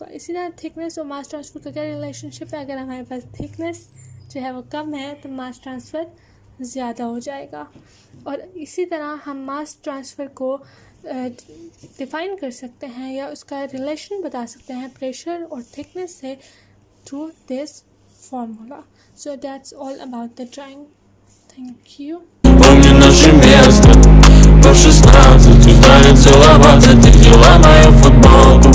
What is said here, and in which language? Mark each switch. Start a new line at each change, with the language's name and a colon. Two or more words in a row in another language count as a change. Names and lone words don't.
Hindi: इसी तरह थिकनेस और
English: mass transfer
Hindi: का क्या रिलेशनशिप है, अगर हमारे पास थिकनेस जो है वो कम है तो
English: mass transfer
Hindi: ज़्यादा हो जाएगा। और इसी तरह हम
English: mass transfer
Hindi: को डिफ़ाइन कर सकते हैं या उसका रिलेशन बता सकते हैं प्रेशर और थिकनेस से
English: through this formula. So that's all about the drawing. Thank you.
Russian: Помню наше место, по 16 устали целоваться, ты взяла мою футболку.